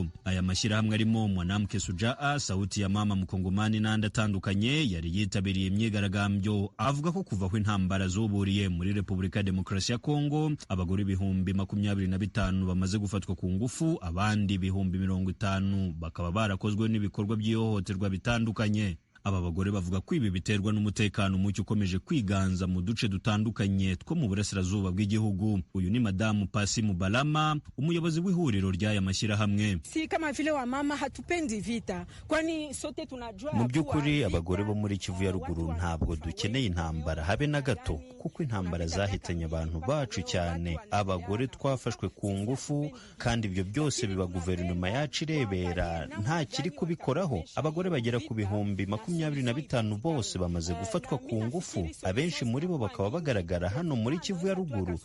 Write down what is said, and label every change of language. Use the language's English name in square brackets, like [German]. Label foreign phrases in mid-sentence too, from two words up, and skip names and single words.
[Kinyarwanda] Aya mashyirahamwe arimo Mwanamke Sujaa, Sauti ya Mama Mukongomani n'andi atandukanye yari yitabiriye imyigaragambyo, avuga ko kuva aho intambara zuburiye muri Repubulika ya Demokarasi ya Kongo, abagore 25,000 bamaze gufatwa ku ngufu, abandi 50,000 bakaba barakozwe n'ibikorwa by'ihohoterwa bitandukanye. Aba bagore bavuga ko ibi biterwa n'umutekano muke ukomeje kwiganza mu duce dutandukanye two mu burasirazuba bw'igihugu. Uyu ni Madamu Pasi Mubalama, umuyobozi w'ihuriro ry'aya mashyirahamwe. [Swahili] Si kama vile wa mama hatupendi vita, kwani sote tunajua. [Kinyarwanda] Mu by'ukuri abagore bo muri Kivu ya ruguru ntabwo dukeneye intambara habe na gato, kuko intambara zahitanye abantu bacu cyane. Abagore twafashwe ku ngufu, kandi ibyo byose biba guverinoma yacu irebera, nta kiri kubikoraho. Abagore bagera ku 25,000 bose bamaze gufatwa ku ngufu, abenshi muri bo bakaba bagaragara hano muri Kivu ya ruguru.